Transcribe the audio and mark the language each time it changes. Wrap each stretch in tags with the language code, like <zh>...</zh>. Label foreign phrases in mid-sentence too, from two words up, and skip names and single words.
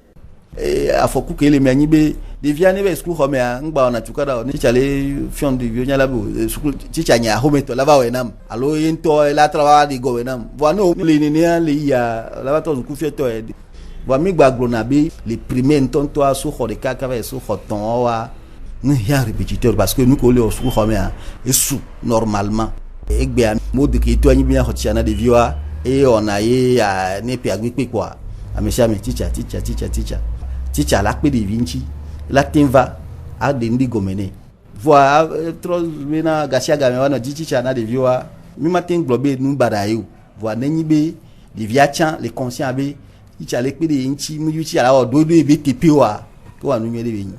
<ee>Afɔku ke le mia nyi be ɖevia ne va sukulu xɔ mea ŋgba wɔna tuka ɖa o ne teacher le fiɔ ɖeviwo nya la be sukulu teacher nye ahometɔ la va wɔe nam alo ye ŋutɔ la tra va ɖe gɔme nam vɔa ne le nenea le yia la va tɔ sukufiɛtɔ ye vɔa mi gba gblɔna be le primaire ŋutɔŋutɔa so xɔ ɖeka kava so xɔ tɔ̃woa ne hiã répétiteur parce que nu ke wo le wɔ sukulu xɔ mea esu normalement. Egbea mo de ke to anyi bi xɔ tsia na ɖevioa eye wɔna ye ne pe agbekpe kpɔa amesi ame teacher la kpe ɖevi ŋuti la te va aɖe ŋdi gɔme nɛ vɔa trɔ bena gasia game wa nɔ dzi teacher na ɖevioa mi ma te gblɔ be nu baɖa ye o vɔa nenyi be ɖevia tsã le conscient be teacher le kpe ɖe ŋuti mu teacher la wɔ ɖoɖo ebe tepe wa ke wa nu nyuie ɖe be nyi.</ee>